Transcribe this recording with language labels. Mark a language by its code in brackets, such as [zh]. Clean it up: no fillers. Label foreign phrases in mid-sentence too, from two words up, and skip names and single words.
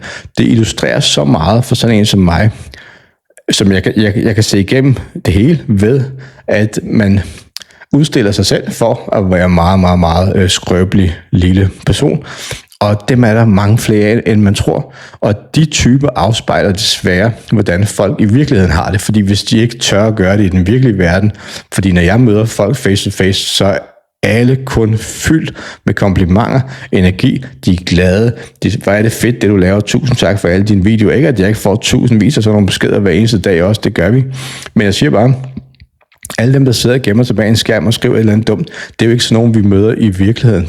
[da] Det illustrerer så meget for sådan en som mig, som jeg kan se igennem det hele ved, at man udstiller sig selv for at være meget skrøbelig lille person. Og dem er der mange flere af, end man tror. Og de typer afspejler desværre, hvordan folk i virkeligheden har det. Fordi hvis de ikke tør at gøre det i den virkelige verden, fordi når jeg møder folk [en] face to face, [da] så er alle kun fyldt med komplimenter, energi, de er glade. Hvor er det fedt, det du laver. Tusind tak for alle dine videoer. Ikke at jeg ikke får tusindvis af sådan nogle beskeder hver eneste dag også, det gør vi. Men jeg siger bare, alle dem, der sidder og gemmer sig bag en skærm og skriver et eller andet dumt, det er jo ikke sådan nogen, vi møder i virkeligheden.